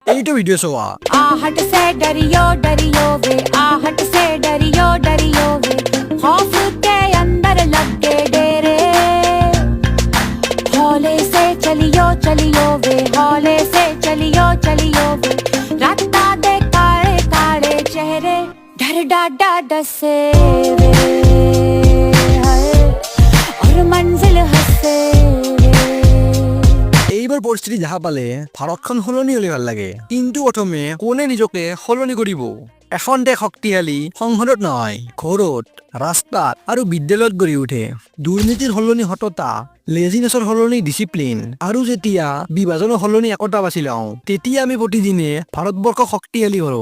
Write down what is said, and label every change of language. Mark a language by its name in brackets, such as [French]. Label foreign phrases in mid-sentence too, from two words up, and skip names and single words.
[Assamese] এইটো ভিডিঅ' চোৱা। [Hindi] आहट से डरियो वे आहट से डरियो वे खौफ के अंदर लग के डेरे हौले से चलियो वे हौले से चलियो वे राता दे काले काले चेहरे डर डाडा डसे वे हाय और मंजिल हसे [Assamese] এইবাৰ পৰিস্থিতি দেখা পালে ভাৰতখন সলনি হলে ভাল লাগে, কিন্তু প্ৰথমে কোনে নিজকে সলনি কৰিব? এখন দেশ শক্তিশালী সংসদত নহয়, ঘৰত, ৰাস্তাত আৰু বিদ্যালয়ত গঢ়ি উঠে। দুৰ্নীতিৰ সলনি সততা, লেজিনেছৰ সলনি ডিচিপ্লিন, আৰু যেতিয়া বিভাজনৰ সলনি একতা বাছি লওঁ, তেতিয়া আমি প্ৰতিদিনে ভাৰতবৰ্ষ শক্তিশালী কৰোঁ।